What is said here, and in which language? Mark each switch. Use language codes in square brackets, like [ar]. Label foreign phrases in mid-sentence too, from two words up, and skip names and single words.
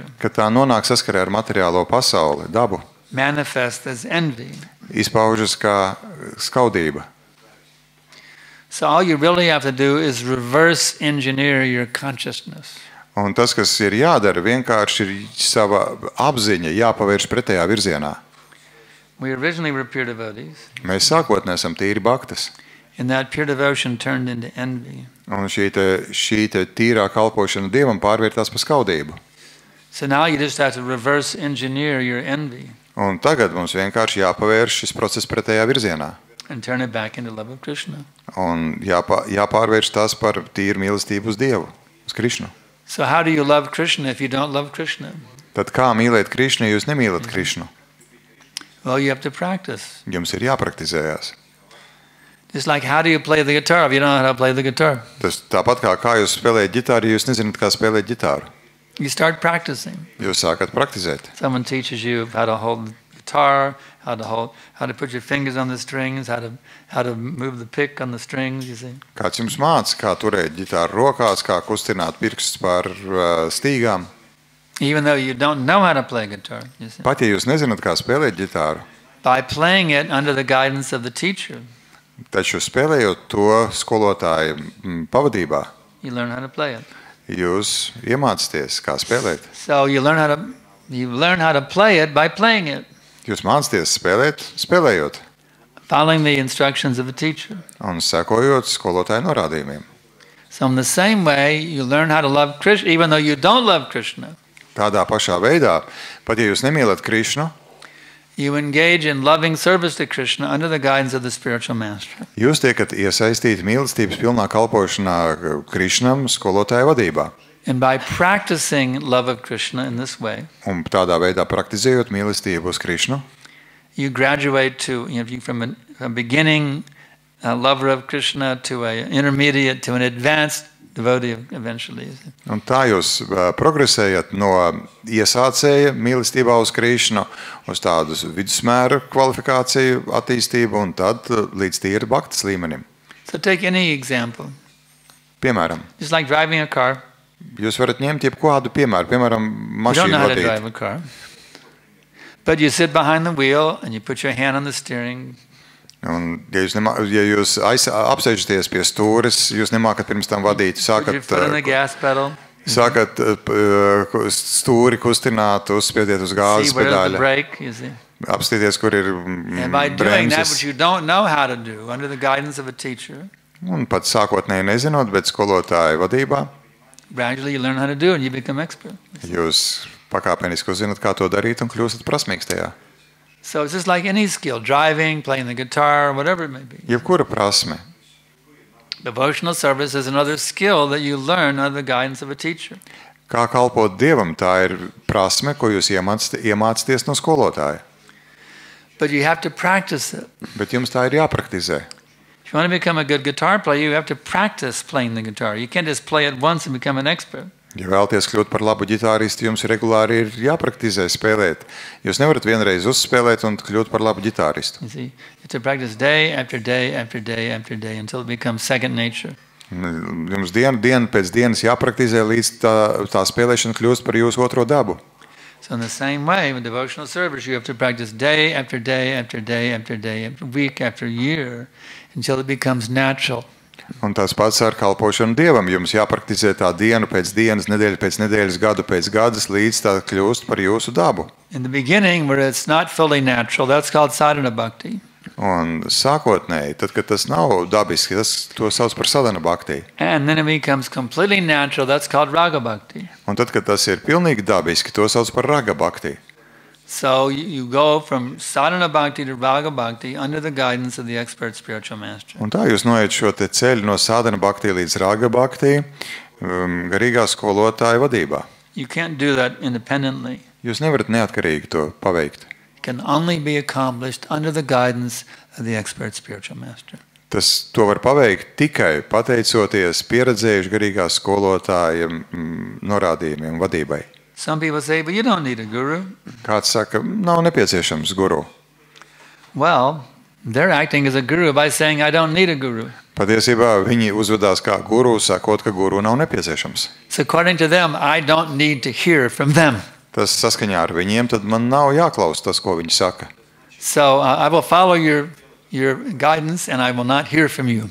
[lv] kad tā nonāk saskarē ar materiālo pasauli, dabu, [en] manifests as envy. [lv] izpaužas kā skaudība. [en] So all you really have to do is reverse engineer your consciousness. [lv] Un tas, kas ir jādara, vienkārši ir sava apziņa jāpavērš pretējā virzienā. [en] We originally were pure devotees, [lv] Mēs sākotnēji esam tīri bhaktas. [en] and that pure devotion turned into envy. [lv] Un šī te tīrā kalpošana Dievam pārvērtās par skaudību. [en] So now you just have to reverse engineer your envy [lv] Un tagad mums vienkārši jāpavērš šis process pretējā virzienā. [en] and turn it back into love of Krishna. [lv] Un jāpārvērš tas par tīru mīlestību uz Dievu, uz Krišnu. [en] So how do you love Krishna if you don't love Krishna? [lv] Tad kā mīlēt Krišnu, ja jūs nemīlat Krišnu? [en] Well, you have to practice. [lv] Jums ir jāpraktizējās. [en] Just like how do you play the guitar if you don't know how to play the guitar? [lv] Tas tāpat kā jūs spēlējat ģitāru, ja jūs nezināt, kā spēlēt ģitāru. [en] You start practicing. [lv] Jūs sākat praktizēt. [en] Someone teaches you how to hold the guitar, how to put your fingers on the strings, how to move the pick on the strings, you see. [lv] Kāds jums māca, kā turēt ģitāru rokās, kā kustināt pirkstus pār stīgām? [en] Even though you don't know how to play guitar, you see. [lv] Pat ja jūs nezināt, kā spēlēt ģitāru, [en] By playing it under the guidance of the teacher, [lv] taču spēlējot to skolotāju pavadībā, [en] you learn how to play it. [lv] jūs iemācāties, kā spēlēt. [en] So you learn how to play it by playing it, [lv] Jūs mācāties spēlēt, spēlējot [en] following the instructions of the teacher. [lv] un sekojot skolotāju norādījumiem. [en] So in the same way, you learn how to love Krishna, even though you don't love Krishna. [lv] Tādā pašā veidā, pat ja jūs nemīlat Krišnu, [en] You engage in loving service to Krishna under the guidance of the spiritual master. [lv] jūs tiekat iesaistīti mīlestības pilnā kalpošanā Krišnam skolotāju vadībā. [en] And by practicing love of Krishna in this way, [lv] Un tādā veidā praktizējot mīlestību uz Krišnu, [en] you graduate to, from a beginning lover of Krishna to an intermediate to an advanced devotee eventually. [lv] un tā jūs progresējat no iesācēja mīlestībā uz Krišnu uz tādu vidusmēra kvalifikāciju attīstību un tad līdz tīra bhaktas līmenim. [en] So take any example. [lv] Piemēram, [en] Just like driving a car. [lv] jūs varat ņemt jebkādu piemēru, piemēram, [en] You don't [lv] mašīnu [en] know how to [lv] vadīt. [en] drive a car. But you sit behind the wheel and you put your hand on the steering. [lv] Un, ja jūs apsēžaties pie stūres, jūs nemākat pirms tam vadīt, [en] Put your foot on the gas pedal. [lv] sākat stūri kustināt, uzspiediet uz [en] See [lv] gāzes [en] where's the [lv] pedāļa, [en] brake, you see. [lv] apstīties, kur ir [en] And by doing that, [lv] bremzes. [en] which you don't know how to do, under the guidance of a teacher, [lv] Un pat sākotnēji nezinot, bet skolotāju vadībā, [en] gradually you learn how to do it and you become expert. [lv] jūs pakāpeniski uzzināt, kā to darīt un kļūstat prasmīgs tajā. [en] So it's just like any skill, driving, playing the guitar, whatever it may be. [lv] Jebkura prasme. [en] Devotional service is another skill that you learn under the guidance of a teacher. [lv] Kā kalpot Dievam, tā ir prasme, ko jūs iemācāties no skolotāja. [en] But you have to practice it. [lv] Bet jums tā ir jāpraktizē. [en] If you want to become a good guitar player, you have to practice playing the guitar. You can't just play it once and become an expert. [lv] Ja vēlaties kļūt par labu ģitāristu, jums regulāri ir jāpraktizē spēlēt. Jūs nevarat vienreiz uzspēlēt un kļūt par labu ģitāristu. [en] You see, you have to practice day after day after day after day until it becomes second nature. [lv] Jums dienu pēc dienas jāpraktizē, līdz tā spēlēšana kļūst par jūsu otro dabu. [en] So in the same way, with devotional service, you have to practice day after day after day after day, after week after year, until it becomes natural. [lv] Un tas pats ar kalpošanu Dievam. Jums jāpraktizē tā dienu pēc dienas, nedēļa pēc nedēļas, gadu pēc gadas, līdz tā kļūst par jūsu dabu. [en] In the beginning, where it's not fully natural, that's called [sa] साधन भक्ति. [lv] Un sākotnēji, tad, kad tas nav dabiski, to sauc par [sa] साधन भक्ति. [en] And then it becomes completely natural, that's called [sa] राग भक्ति. [lv] Un tad, kad tas ir pilnīgi dabiski, to sauc par [sa] राग भक्ति. [en] So you go from [sa] साधन भक्ति [en] to [sa] राग भक्ति [en] under the guidance of the expert spiritual master. [lv] Un tā jūs noiet šo te ceļu no [sa] साधन भक्ति [lv] līdz [sa] राग भक्ति [lv] garīgā skolotāja vadībā. [en] You can't do that independently. [lv] Jūs nevarat neatkarīgi to paveikt. [en] It can only be accomplished under the guidance of the expert spiritual master. [lv] To var paveikt tikai pateicoties pieredzējuši garīgā skolotāja norādījumiem vadībai. [en] Some people say, but you don't need a guru. [lv] Kāds saka, nav nepieciešams guru. [en] Well, they're acting as a guru by saying, I don't need a guru. [lv] Patiesībā viņi uzvedās kā guru, sakot, ka guru nav nepieciešams. [en] So according to them, I don't need to hear from them. [lv] Tas saskaņā ar viņiem, tad man nav jāklaus tas, ko viņi saka. [en] So I will follow your guidance and I will not hear from you.